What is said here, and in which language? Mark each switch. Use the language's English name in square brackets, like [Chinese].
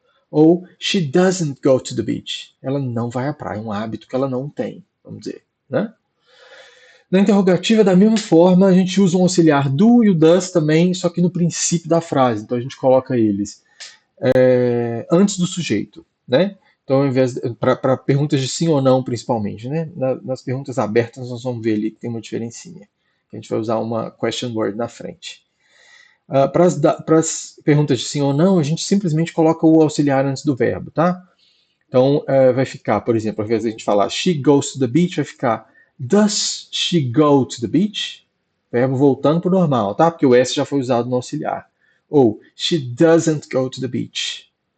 [Portuguese] Ou [English] she doesn't go to the beach. [Portuguese] Ela não vai à praia. É um hábito que ela não tem, vamos dizer, né? Na interrogativa, da mesma forma, a gente usa um auxiliar do e o does também, só que no princípio da frase. Então a gente coloca eles antes do sujeito, né? Então, ao invés para perguntas de sim ou não, principalmente, né? Nas perguntas abertas, nós vamos ver ali que tem uma diferencinha. A gente vai usar uma question word na frente. Para as perguntas de sim ou não, a gente simplesmente coloca o auxiliar antes do verbo, tá? Então, vai ficar, por exemplo, ao invés de a gente falar [English] she goes to the beach, [Portuguese] vai ficar [English] does she go to the beach? [Portuguese] Verbo voltando para o normal, tá? Porque o S já foi usado no auxiliar. Ou, [English] she doesn't go to the beach.